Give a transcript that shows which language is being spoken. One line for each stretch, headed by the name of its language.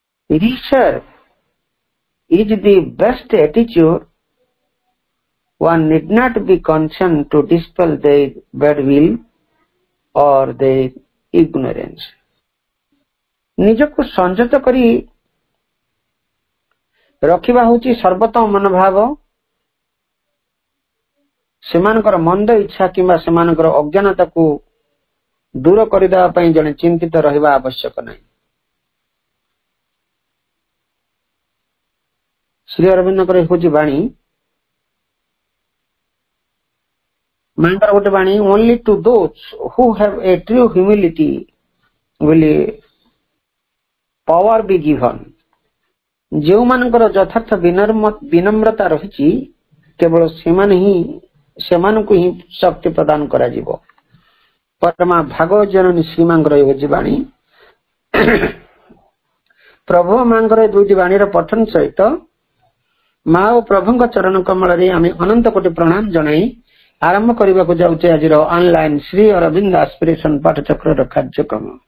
English: Research is the best attitude. One need not be concerned to dispel their bad will or their ignorance.
Odia: ନିଜକୁ ସଂଯତ କରି ରଖିବା ହେଉଛି ସର୍ବୋତ୍ତମ ମନୋଭାବ। ସେମାନଙ୍କର ମନ୍ଦ ଇଚ୍ଛା କିମ୍ବା ସେମାନଙ୍କର ଅଜ୍ଞାନତାକୁ ଦୂର କରିଦେବା ପାଇଁ ଜଣେ ଚିନ୍ତିତ ରହିବା ଆବଶ୍ୟକ ନାହିଁ। ଶ୍ରୀ ଅରବିନ୍ଦଙ୍କର ହେଉଛି ବାଣୀ, ମାଙ୍କର ଗୋଟେ ବାଣୀ,
English: only to those who have a true humility will power be given।
Odia: ଯେଉଁମାନଙ୍କର ଯଥାର୍ଥ ବିନମ୍ରତା ରହିଛି କେବଳ ସେମାନଙ୍କୁ ହିଁ ଶକ୍ତି ପ୍ରଦାନ କରାଯିବ। ପରମା ଭାଗବତ ଜନନୀ ଶ୍ରୀମାଙ୍କର ହେଉଛି ବାଣୀ। ପ୍ରଭୁ ମାଙ୍କର ଦୁଇଟି ବାଣୀର ପଠନ ସହିତ ମା ଓ ପ୍ରଭୁଙ୍କ ଚରଣ କମଳରେ ଆମେ ଅନନ୍ତ କୋଟି ପ୍ରଣାମ ଜଣାଇ ଆରମ୍ଭ କରିବାକୁ ଯାଉଛେ ଆଜିର ଅନଲାଇନ ଶ୍ରୀ ଅରବିନ୍ଦ ଆସ୍ପିରେସନ ପାଠଚକ୍ରର କାର୍ଯ୍ୟକ୍ରମ।